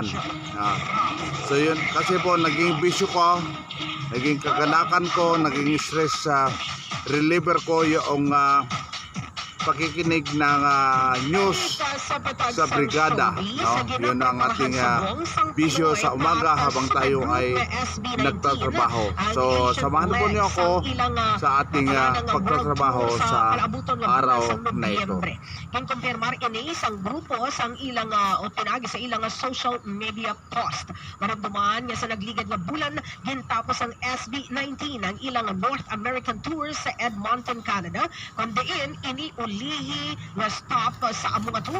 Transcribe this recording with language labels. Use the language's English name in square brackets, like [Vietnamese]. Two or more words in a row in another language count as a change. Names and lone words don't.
[Filipino] So yun, kasi po naging bisyo ko, naging kaganakan ko, naging [English] stress reliever [Filipino] ko yung pakikinig ng news sa brigada, no? Yun ang ating bisyo sa umaga habang tayo ay nagtatrabaho. So samahan po niyo ako sa ating pagtatrabaho sa araw na ito. [Hiligaynon] Kinkumpirmar ini isang grupo sa ilang o tinagi sa ilang [English] social media post. [Hiligaynon] Maramdaman nga sa nagligad nga bulan gintapos ang SB19 ang ilang [English] North American tour [Hiligaynon] sa Edmonton, Canada, kundiin ini ulihi nga stop sa among tour.